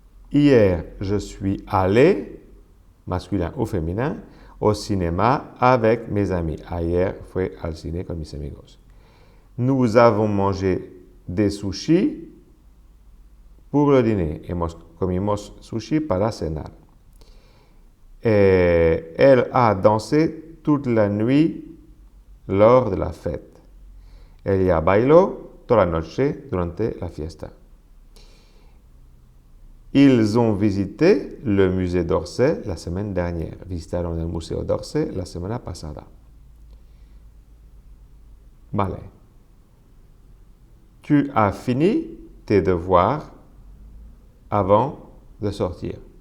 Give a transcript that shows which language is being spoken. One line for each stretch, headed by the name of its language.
French: Hier, je suis allé, masculin ou féminin, au cinéma avec mes amis.
Spanish: Ayer fui al cine con mis amigos.
French: Nous avons mangé des sushis pour le dîner.
Spanish: Comimos sushi para cenar.
French: Elle a dansé toute la nuit lors de la fête.
Spanish: Ella bailó toda la noche durante la fiesta.
French: Ils ont visité le musée d'Orsay la semaine dernière.
Spanish: Visitaron el Museo d'Orsay la semana pasada. Vale.
French: Tu as fini tes devoirs avant de sortir.